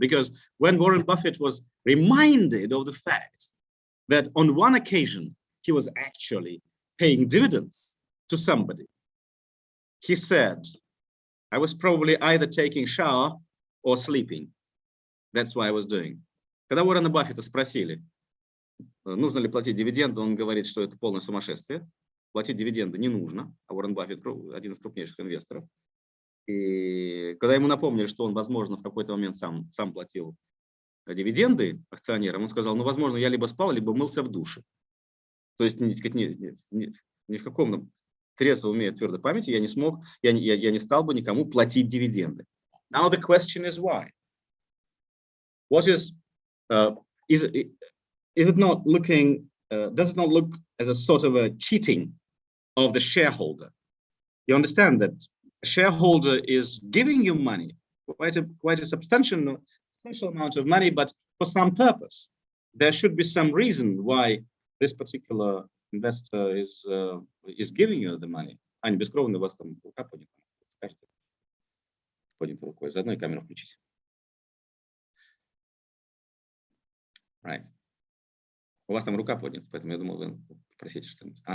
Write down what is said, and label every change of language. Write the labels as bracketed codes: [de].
[en] Because when Warren Buffett was reminded of the fact that on one occasion he was actually paying dividends to somebody, he said, I was probably either taking shower or sleeping. That's what I was doing. [ru] Когда Уоррена Баффета спросили, нужно ли платить дивиденды, он говорит, что это полное сумасшествие. Платить дивиденды не нужно. А Уоррен Баффет один из крупнейших инвесторов. И когда ему напомнили, что он, возможно, в какой-то момент сам платил дивиденды акционерам, он сказал, ну, возможно, я либо спал, либо мылся в душе. То есть, ни в каком трезвом уме, твердой памяти я не стал бы никому платить дивиденды. [en] Now the question is why? What is it not looking? Does it not look as a sort of a cheating of the shareholder? You understand that a shareholder is giving you money, quite a substantial amount of money, but for some purpose. There should be some reason why this particular investor is giving you the money. [ru] Аня, бескровно у вас там рука поднята. Скажите, поднятой рукой. Заодно и камеру включите. [en] Right. [ru] У вас там рука поднята, поэтому я думал, вы спросите что-нибудь.